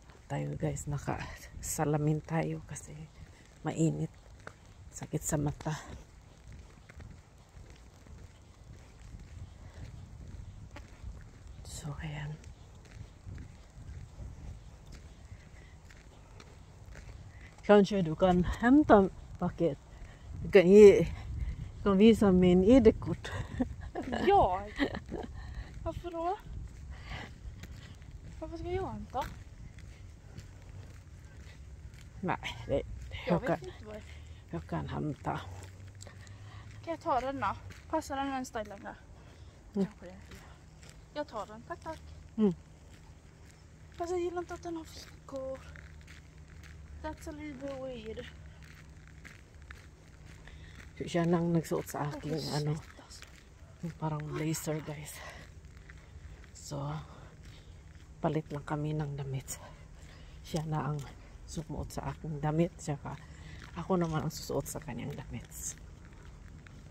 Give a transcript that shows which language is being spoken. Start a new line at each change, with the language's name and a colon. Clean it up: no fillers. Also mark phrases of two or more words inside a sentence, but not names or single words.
Filipino: tayo guys, nakasalamin tayo kasi mainit, sakit sa mata. So ayan,
Swedish: kanske du kan hämta paket, du kan visa min ID-kort. Jag? Varför då? Varför ska jag hämta? Nej, Jag vet inte vad det är. jag kan hämta. Kan jag ta den då? Passar den en ställe längre? Mm. Kanske det. Jag tar den, tack. Mm. Fast jag gillar inte att den har fickor.
English: That's a little bit weird.
Filipino: Siya nang nagsuot sa akin, ano,
Swedish: Alltså.
Filipino: parang blazer guys. So, palit lang kami ng damit. Siya na ang sumuot sa aking damit, saka ako naman ang susuot sa kanyang damit.